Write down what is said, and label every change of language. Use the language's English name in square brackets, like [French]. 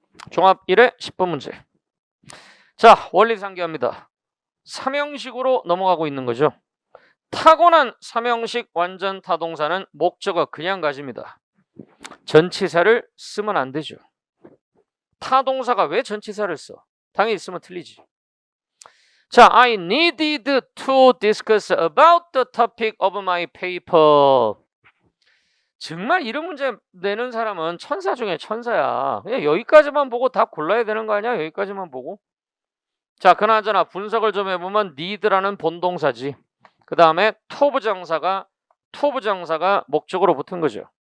[Korean] 종합 1회 10번 문제. 자, 원리 상기합니다. 삼형식으로 넘어가고 있는 거죠. 타고난 삼형식 완전 타동사는 목적어 그냥 가집니다. 전치사를 쓰면 안 되죠. 타동사가 왜 전치사를 써? 당연히 쓰면 틀리지. [English] 자, I needed to discuss about the topic of my paper. [Korean] 정말 이런 문제 내는 사람은 천사 중에 천사야. 그냥 여기까지만 보고 답 골라야 되는 거 아니야? 여기까지만 보고. 자, 그나저나 분석을 좀 해보면 need라는 본동사지. 그 다음에 to 부정사가 목적으로 붙은 거죠.